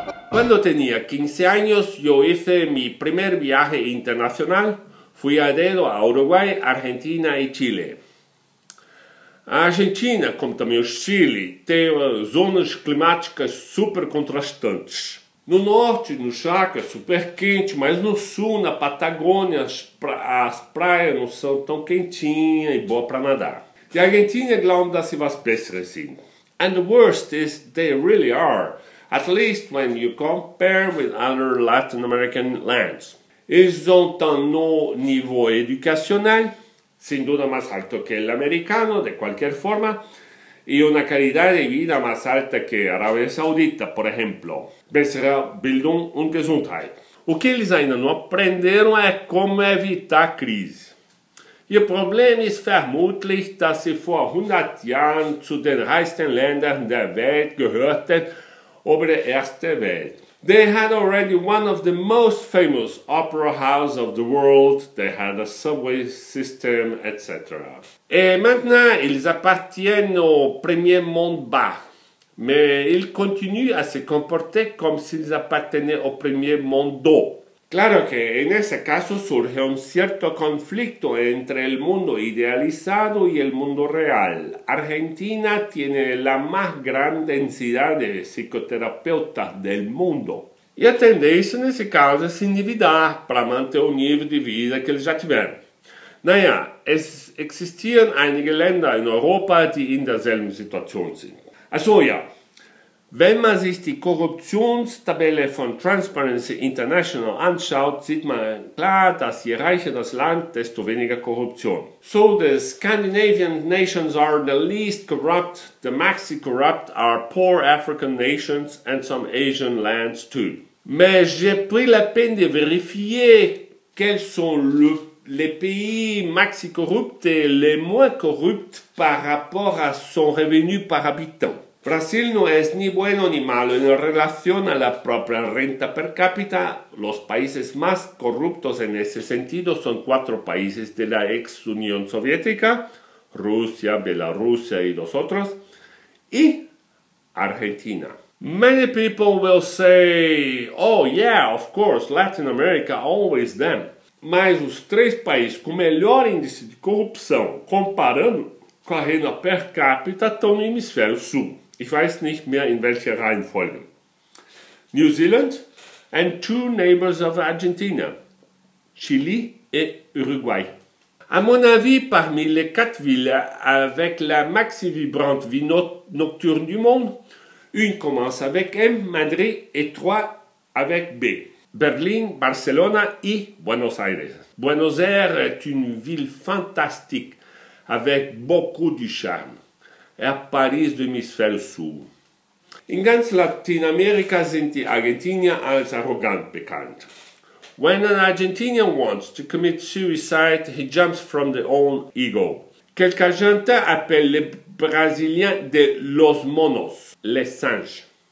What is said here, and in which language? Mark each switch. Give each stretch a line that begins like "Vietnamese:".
Spanish: Cuando tenía 15 años, yo hice mi primer viaje internacional.
Portuguese: Fui a dedo a Uruguai, Argentina e Chile. A Argentina, como também o Chile, tem zonas climáticas super contrastantes. No norte, no Chaco, é super quente, mas no sul, na Patagônia, as praias não são tão quentinhas e boas para nadar.
German: Die Argentinier glauben, dass sie was Besseres sind.
English: And the worst is they really are, at least when you compare with other Latin American lands.
French: Ils ont un haut niveau éducationnel,
Spanish: sin duda más alto que el americano, de cualquier forma, y una calidad de vida más alta que Arabia Saudita,
Portuguese: por exemplo.
German: Bessere Bildung und Gesundheit.
Portuguese: O que eles ainda não aprenderam é como evitar a crise.
German: Ihr Problem ist vermutlich, dass sie vor 100 Jahren zu den reichsten Ländern der Welt gehörten, über die erste Welt.
English: They had already one of the most famous opera houses of the world, they had a subway system, etc.
French: Et maintenant, ils appartiennent au premier monde bas, mais ils continuent à se comporter comme s'ils appartenaient au premier monde haut.
Spanish: Claro que en ese caso surge un cierto conflicto entre el mundo idealizado y el mundo real. Argentina tiene la más gran densidad de psicoterapeutas del mundo.
Portuguese: E a tendência nesse caso é se endividar para manter o nível de vida que eles já tiveram.
German: Naja, es existieren einige Länder in Europa, die in derselben Situation sind. Also ja. Wenn man sich die Korruptionstabelle von Transparency International anschaut, sieht man klar, dass je reicher das Land, desto weniger Korruption.
English: So the Scandinavian nations are the least corrupt, the maxi corrupt are poor African nations and some Asian lands too.
French: Mais j'ai pris la peine de vérifier quels sont les pays maxi corrupts et les moins corrupts par rapport à son revenu par habitant.
Spanish: Brasil no es ni bueno ni malo en relación a la propia renta per cápita. Los países más corruptos en ese sentido son 4 países de la ex Unión Soviética, Rusia, Bielorrusia y los otros, y Argentina.
English: Many people will say, oh yeah, of course, Latin America, always them.
Portuguese: Mas os 3 países com melhor índice de corrupção, comparando com a renda per capita, estão no hemisfério sul.
German: Ich weiß nicht mehr in welcher Reihenfolge.
English: New Zealand and 2 neighbors of Argentina,
French: Chili et Uruguay. À mon avis, parmi les 4 villes avec la maxi vibrante vie nocturne du monde, une commence avec M, Madrid, et 3 avec B, Berlin, Barcelona et Buenos Aires. Buenos Aires est une ville fantastique avec beaucoup de charme.
Portuguese: É a Paris do
German: Hemisphäre
Portuguese: Sul.
German: In ganz Lateinamerika sind die Argentinier als arrogant bekannt.
English: When an Argentinian wants to commit suicide, he jumps from their own ego.
French: Quelques Argentins appellent les Brasiliens de
Spanish: los monos,
French: les singes.